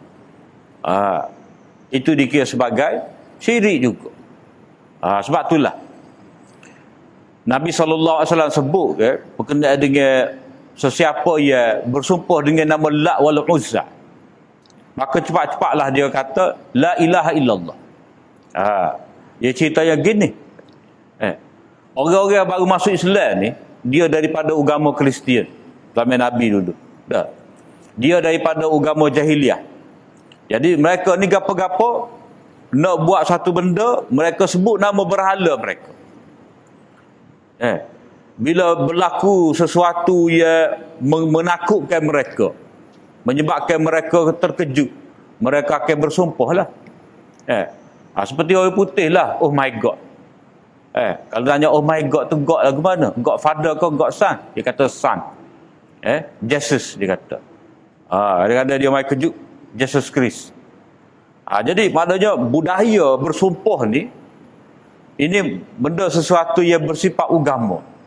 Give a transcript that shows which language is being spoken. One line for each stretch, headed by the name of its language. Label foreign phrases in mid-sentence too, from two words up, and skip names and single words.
Malay: Itu dikira sebagai syirik juga. Sebab itulah Nabi SAW sebut berkenaan dengan sesiapa yang bersumpah dengan nama Lat wal Uzza, maka cepat-cepatlah dia kata
Arabic: لا إله إلا الله.
Malay: Dia cerita yang gini, orang-orang yang baru masuk Islam ni, dia daripada agama Kristian zaman Nabi dulu. Dia daripada agama jahiliah. Jadi mereka ni gapo-gapo nak buat satu benda, mereka sebut nama berhala mereka. Bila berlaku sesuatu yang menakutkan mereka, menyebabkan mereka terkejut, mereka akan bersumpah lah. Seperti orang putih lah,
English: oh my God.
Malay: Kalau tanya
English: oh my God
Malay: tu God lah ke mana?
English: God Father
Malay: ke
English: God Son?
Malay: Dia kata Son. Jesus dia kata. Dia kata dia mai kejut Jesus Christ. Jadi maknanya budaya bersumpah ni, ini benda sesuatu yang bersifat agama.